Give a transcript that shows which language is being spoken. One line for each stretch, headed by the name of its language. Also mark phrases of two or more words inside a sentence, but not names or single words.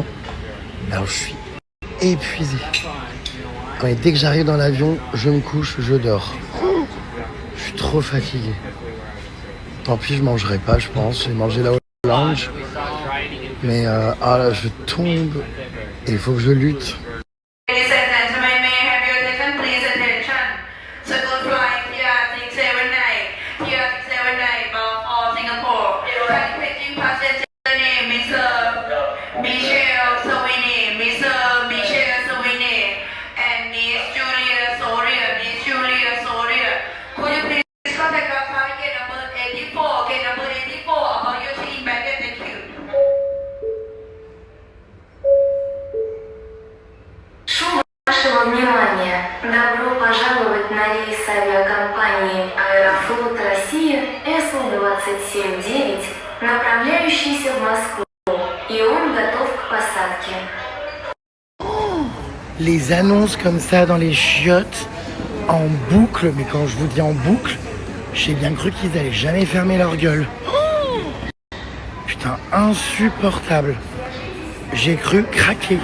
French: Alors je suis épuisé. Dès que j'arrive dans l'avion, je me couche, je dors. Je suis trop fatigué. Tant pis, je mangerai pas, je pense. J'ai mangé là au lounge. Mais ah là, je tombe. Et il faut que je lutte.
English: Ladies and gentlemen, may I have your attention, please attention. Circle flight TR679, TR679 bound for Singapore. Taking passenger name Mr. Michel Sowini, Mr. Michel Sowini, and Miss Julia Soria, Miss Julia Soria. Could you please contact our flight gate number 84, gate number 84 about your check-in baggage? Thank you.
Russian: Вашего внимания! Добро пожаловать на рейс авиакомпании «Аэрофлот Россия» СУ-27-9, направляющийся в Москву, и он готов к посадке.
French: Les annonces comme ça dans les chiottes, en boucle, mais quand je vous dis en boucle, j'ai bien cru qu'ils allaient jamais fermer leur gueule. Putain, insupportable. J'ai cru craquer.